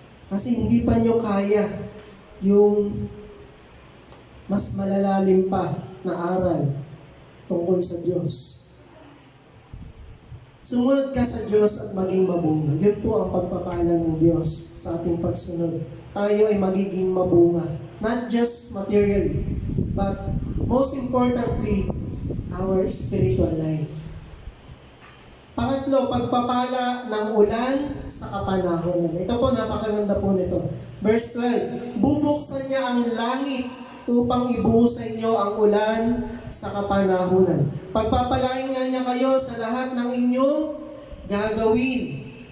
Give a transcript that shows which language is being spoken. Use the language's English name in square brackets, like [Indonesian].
[Filipino] Kasi hindi pa nyo kaya yung mas malalalim pa na aral tungkol sa Diyos. Sumunod ka sa Diyos at maging mabunga. Yun po ang pagpapala ng Diyos sa ating pagsunod. Tayo ay magiging mabunga. [English] Not just materially, but most importantly, our spiritual life. [Filipino] Pangatlo, pagpapala ng ulan sa kapanahonan. Ito po, napakaganda po nito. Verse 12, bubuksan niya ang langit upang ibuhos sa inyo ang ulan sa kapanahunan. Pagpapalain nga niya kayo sa lahat ng inyong gagawin.